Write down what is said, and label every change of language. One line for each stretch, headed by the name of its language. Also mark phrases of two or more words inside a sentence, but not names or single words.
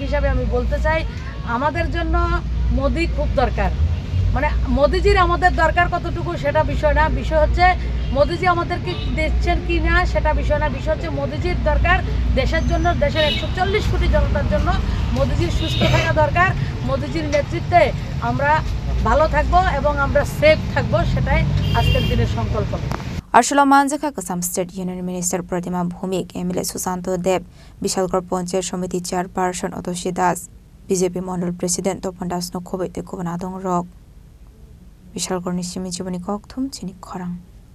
Bangla: হিসাবে আমি বলতে চাই আমাদের জন্য মোদি খুব দরকার মানে মোদিজির আমাদের দরকার কতটুকু সেটা বিষয় না বিষয় হচ্ছে মোদিজি আমাদেরকে দিচ্ছেন কি না সেটা বিষয় না বিষয় হচ্ছে মোদিজির দরকার দেশের জন্য দেশের 140 কোটি জনতার জন্য মোদিজির সুস্থ থাকা দরকার মোদিজির নেতৃত্বে আমরা ভালো থাকবো এবং আমরা সেফ থাকবো সেটাই আজকের দিনের সংকল্প
Kok Borok: Ashlo Manjaka Kasam
English: State Union Minister
Kok Borok: Pratima Bhumik MLA Susanto Deb Bishalgor Panchayat Samiti Chairperson Otoshi Das BJP Mondal President Topon Das no Khobei Thekobana Dongrok Bishalgor ni Simi Jiboni Kokthum Chini Khorang